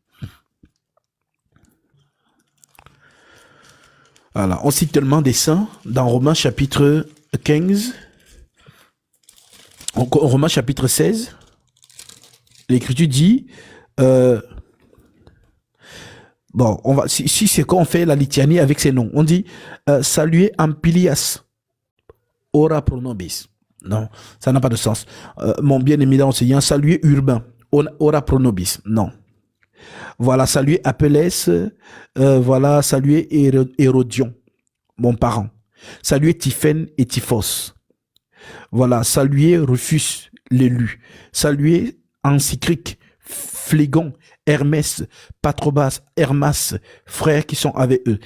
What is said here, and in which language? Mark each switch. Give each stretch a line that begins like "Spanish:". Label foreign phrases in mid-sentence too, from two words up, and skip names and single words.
French: Voilà, on cite tellement des saints dans Romains chapitre 15. Romains chapitre 16, L'Écriture dit, bon, si c'est qu'on fait la litanie avec ces noms, on dit, saluez Ampilias,
Latin: ora pro nobis.
French: Non, ça n'a pas de sens. Mon bien-aimé enseignant, saluez Urbain,
Latin: ora pro nobis. Non.
French: Voilà, saluez Apelles, voilà, saluez Hérodion, mon parent. Saluez Typhène et Typhos. Voilà, saluez Rufus, l'élu. Saluez Amphicric, Phlégon, Hermès, Patrobas, Hermas, frères qui sont avec eux.